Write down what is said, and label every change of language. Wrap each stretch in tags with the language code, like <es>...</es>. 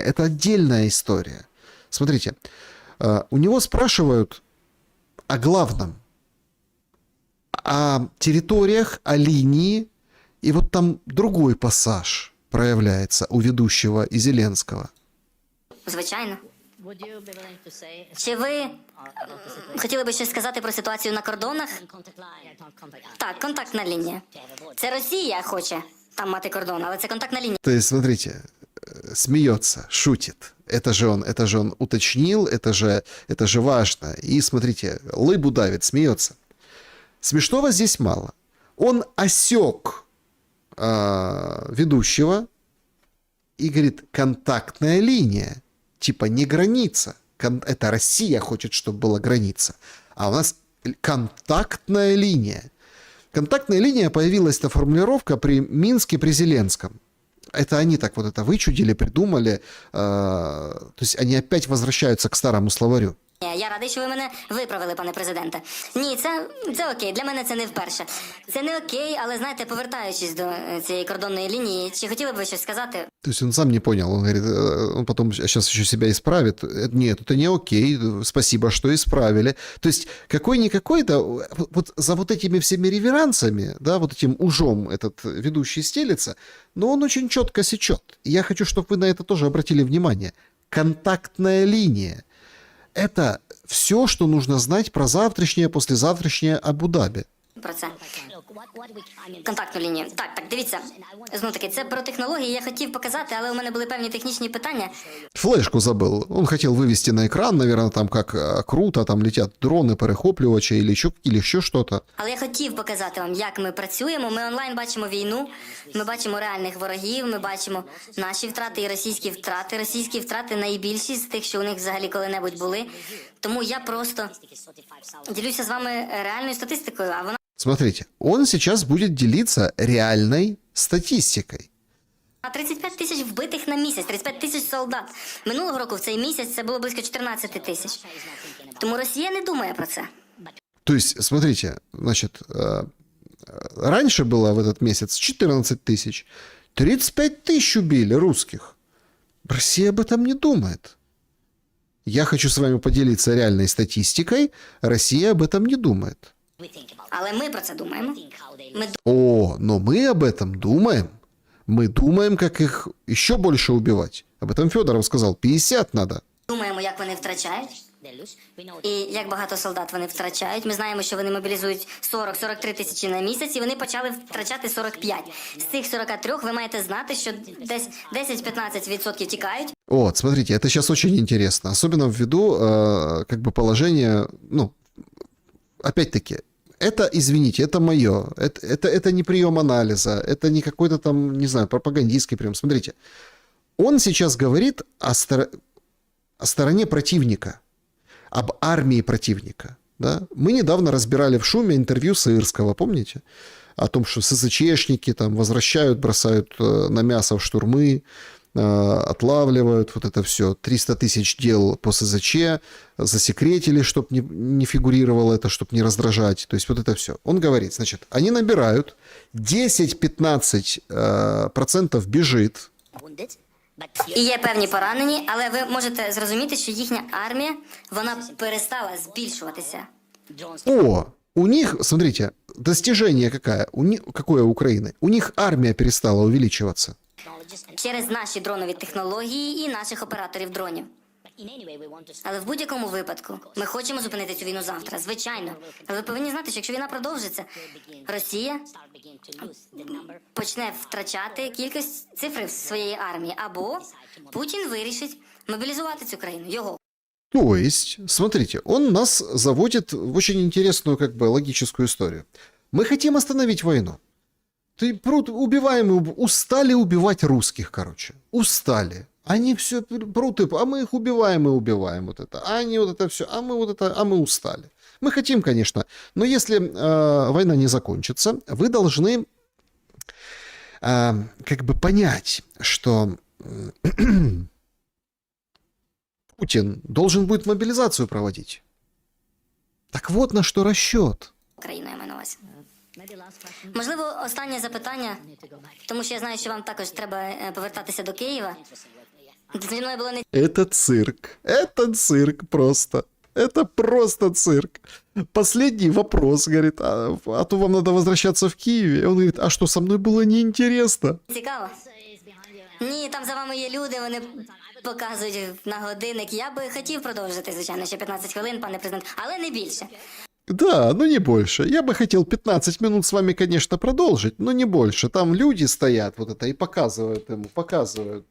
<ru>Это отдельная история. Смотрите, у него спрашивают о главном, о территориях, о линии, и вот там другой пассаж</ru> <uk>проявляється у ведущого і Зеленського. Звичайно. Чи ви хотіли би щось сказати про ситуацію на кордонах? Так, контактна лінія. Це Росія хоче там мати кордон, але це контактна лінія.</uk> <ru>То есть, смотрите, смеется, шутит. Это же он уточнил, это же важно. И смотрите, лыбу давит, смеется. Смешного здесь мало. Он осек ведущего и говорит, контактная линия, типа не граница. Это Россия хочет, чтобы была граница. А у нас контактная линия. Контактная линия появилась, эта формулировка при Минске, при Зеленском. Это они так вот это вычудили, придумали. То есть они опять возвращаются к старому словарю.</ru> <uk>Я радий, що ви мене виправили, пане президенте. Ні, це окей, для мене це не вперше. Це не окей, але, знаєте, повертаючись до цієї кордонної лінії, чи хотіли б ви щось сказати?</uk> <ru>То есть он сам не понял, он говорит, он потом сейчас еще себя исправит. Нет, это не окей, спасибо, что исправили. То есть какой-никакой, да, вот за вот этими всеми реверансами, да, вот этим ужом этот ведущий стелится, но он очень четко сечет. И я хочу, чтобы вы на это тоже обратили внимание. Контактная линия. Это все, что нужно знать про завтрашнее, послезавтрашнее Абу-Даби.</ru> <uk>Про це. Контактну лінію. Так, дивіться. Знову таки, це про технології я хотів показати, але у мене були певні технічні питання.</uk> <ru>Флешку забыл. Он хотел вывести на экран, наверное, там как круто, там летят дроны, перехоплювачи или еще что-то.</ru> <uk>Але я хотів показати вам, як ми працюємо. Ми онлайн бачимо війну, ми бачимо реальних ворогів, ми бачимо наші втрати і російські втрати. Російські втрати найбільші з тих, що у них взагалі коли-небудь були. Тому я просто ділюся з вами реальною статистикою, а вона...</uk> <ru>Смотрите, он сейчас будет делиться реальной статистикой.</ru> <uk>35 тисяч вбитих на місяць, 35 тисяч солдат. Минулого року в цей місяць це було близько 14 тисяч. Тому Росія не думає про це.</uk> <ru>То есть, смотрите, значит, раньше было в этот месяц 14 тысяч, 35 тысяч убили русских. Россия об этом не думает. Я хочу с вами поделиться реальной статистикой, Россия об этом не думает.</ru> <uk>Але ми про це думаємо. Ми</uk> <ru>О, но мы об этом думаем. Мы думаем, как их еще больше убивать. Об этом Федоров сказал, 50 надо.</ru> <uk>думаємо, як вони втрачають. І як багато солдат вони втрачають. Ми знаємо, що вони мобілізують 40-43 тисячі на місяць, і вони почали втрачати 45. З цих 43 ви маєте знати, що десь 10-15% тікають.</uk> <ru>Вот, смотрите, это сейчас очень интересно. Особенно ввиду, как бы, положения, ну, опять-таки, это, извините, это мое. Это не прием анализа, это не какой-то там, не знаю, пропагандистский прием. Смотрите, он сейчас говорит о стороне противника, об армии противника. Да? Мы недавно разбирали в «Шуме» интервью Сырского, помните? О том, что СЗЧшники там возвращают, бросают на мясо в штурмы, отлавливают, вот это все. 300 тысяч дел по СЗЧ засекретили, чтобы не фигурировало это, чтобы не раздражать. То есть вот это все. Он говорит, значит, они набирают, 10-15% бежит.</ru> <uk>І є певні поранені, але ви можете зрозуміти, що їхня армія, вона перестала збільшуватися.</uk> <ru>О, у них, смотрите, достижение какое у Украины? У них армия перестала увеличиваться.</ru> <uk>Через наші дронові технології і наших операторів дронів. Але в будь-якому випадку ми хочемо зупинити цю війну завтра, звичайно. Але ви повинні знати, що якщо війна продовжиться, Росія почне втрачати кількість цифри в своєї армії, або Путін вирішить мобілізувати цю країну, його.</uk> <ru>То есть, смотрите, он нас заводит в очень интересную, как бы, логическую историю. Мы хотим остановить войну. Убиваем, устали убивать русских, короче. Устали. Они все прут, а мы их убиваем и убиваем. Вот это. А они вот это все, а мы вот это, а мы устали. Мы хотим, конечно, но если война не закончится, вы должны как бы понять, что Путин должен будет мобилизацию проводить. Так вот на что расчет.</ru> <uk>Країною маю на увазі. Можливо, останнє запитання, тому що я знаю, що вам також треба повертатися до Києва. Зі мною було не</uk> <ru>Это цирк просто. Это просто цирк. Последний вопрос, говорит, а то вам надо возвращаться в Киеве. И он говорит, а что, со мной было неинтересно?</ru> <uk>цікаво. Ні, там за вами є люди, вони показують на годинник. Я би хотів продовжити, звичайно, ще 15 хвилин, пане президент, але не більше.</uk> <ru>Да, но не больше. Я бы хотел 15 минут с вами, конечно, продолжить, но не больше. Там люди стоят вот это и показывают ему, показывают.</ru>